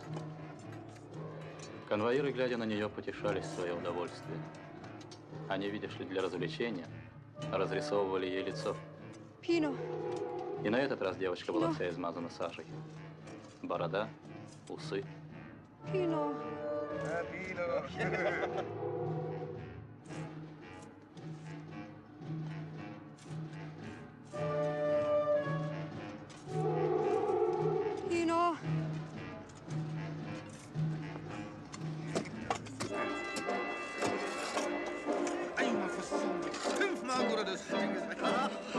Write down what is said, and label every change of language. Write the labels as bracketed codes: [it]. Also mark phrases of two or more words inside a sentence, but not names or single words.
[ru] Конвоиры, глядя на нее, потешались в свое удовольствие. Они, видишь ли, для развлечения разрисовывали ей лицо. Пино. И на этот раз девочка была вся измазана сажей. Борода, усы. Пино. Pino. [de] Einmal versuchen, 5-mal wurde das Ding gesagt.